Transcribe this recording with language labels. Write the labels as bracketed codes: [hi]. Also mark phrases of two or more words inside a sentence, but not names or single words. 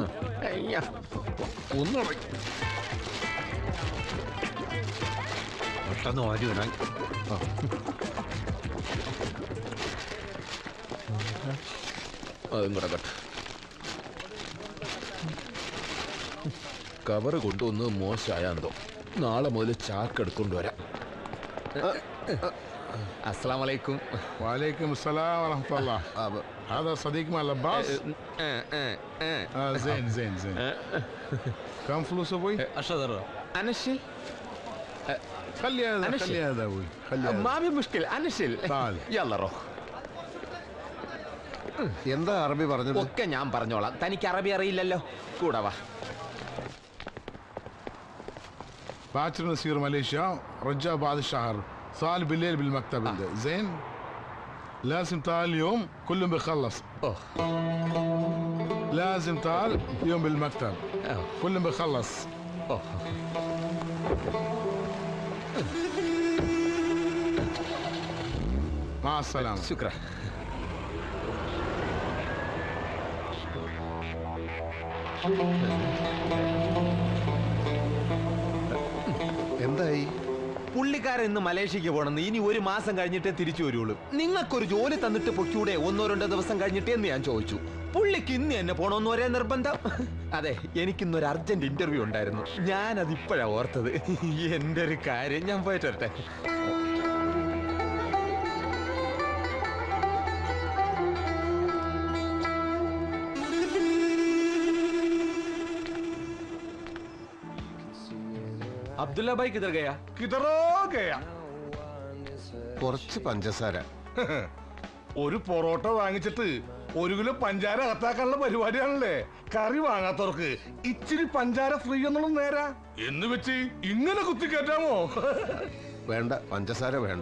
[ml] ഒന്നിറങ്ങി പെട്ടെന്ന് വാരി ഇടാൻ. അതും കിടക്കട്ടെ. കവറ് കൊണ്ടുവന്ന് മോശമായാന്തോ. നാളെ മുതൽ ചാക്ക് എടുക്കൊണ്ട് വരാം. [ar] السلام عليكم. وعليكم السلام ورحمة الله. هذا صديق مال لباس؟ زين زين زين. كم فلوس أبوي؟ 10 درهم. أنا الشيل. خلي هذا أبوي. ما في مشكلة، أنا الشيل. تعال. يلا روح. [ml] എന്താ അറബി പറഞ്ഞത്? ഒക്കെ ഞാൻ പറഞ്ഞോളാം. തനിക്ക് അറബി അറിയില്ലല്ലോ. കൂടെ വാ. [ar] باكر نسير ماليزيا رجع بعد الشهر صار بالليل بالمكتب زين لازم تعال اليوم كلهم بيخلص لازم تعال اليوم بالمكتب كلهم بيخلص مع السلامة [ml] ശുക്ര. എന്തായി? പുള്ളിക്കാരൻ ഇന്ന് മലേഷ്യക്ക് പോണെന്ന് ഇനി ഒരു മാസം കഴിഞ്ഞിട്ടേ തിരിച്ചു വരുള്ളൂ. നിങ്ങൾക്കൊരു ജോലി തന്നിട്ട് പൊക്കൂടെ 1-2 ദിവസം കഴിഞ്ഞിട്ട് എന്ന് ഞാൻ ചോദിച്ചു. പുള്ളിക്ക് ഇന്ന് എന്നെ പോണോന്ന് ഒരേ നിർബന്ധം. അതെ, എനിക്കിന്നൊരു [en] urgent interview [ml] ഉണ്ടായിരുന്നു. ഞാനത് ഇപ്പോഴാ ഓർത്തത്. എന്റെ ഒരു കാര്യം, ഞാൻ പോയിട്ട് വരട്ടെ. [hi] अब्दुल्ला भाई किधर गया? किधरो गया [ml] കുറച്ച് പഞ്ചസാര. ഒരു പൊറോട്ട വാങ്ങിച്ചിട്ട് 1 കിലോ പഞ്ചാര അകത്താക്കാനുള്ള പരിപാടിയാണല്ലേ. കറി വാങ്ങാത്തവർക്ക് ഇച്ചിരി പഞ്ചാര ഫ്രീ എന്നുള്ളത് നേരാ എന്ന് വെച്ച് ഇങ്ങനെ കുത്തിക്കയറ്റാമോ? വേണ്ട, പഞ്ചസാര വേണ്ട.